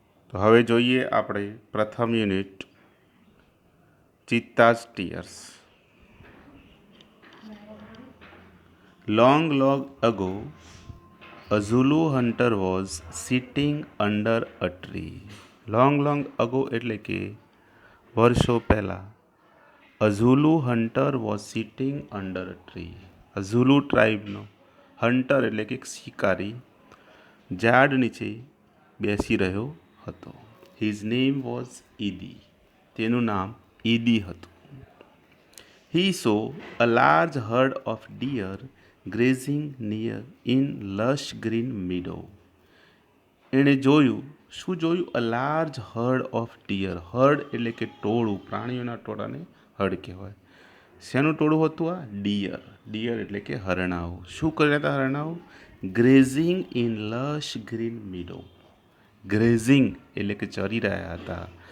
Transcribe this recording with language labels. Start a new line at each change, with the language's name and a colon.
Gujarati: તો હવે જોઈએ આપણે પ્રથમ unit ચિત્તાઝ tears.
English: Long ago, a Zulu hunter was sitting under a tree. Long ago
Gujarati: એટલે કે વર્ષો પહેલાં.
English: A Zulu hunter was sitting under a tree.
Gujarati: A Zulu ટ્રાઇબનો hunter એટલે કે શિકારી ઝાડ નીચે બેસી રહ્યો હતો.
English: His name was Idi.
Gujarati: તેનું નામ ઈદી હતું.
English: He saw a large herd of deer grazing near in lush green meadow.
Gujarati: એણે જોયું, શું જોયું?
English: A large herd of deer.
Gujarati: Hard એટલે કે ટોળું, પ્રાણીઓના ટોળાને હર્ડ કહેવાય. શેનું ટોળું હતું આ? ડિયર. ડિયર એટલે કે હરણાઓ. શું કરી રહ્યા હતા હરણાઓ?
English: Grazing in lush green meadow.
Gujarati: Grazing એટલે કે ચરી રહ્યા હતા.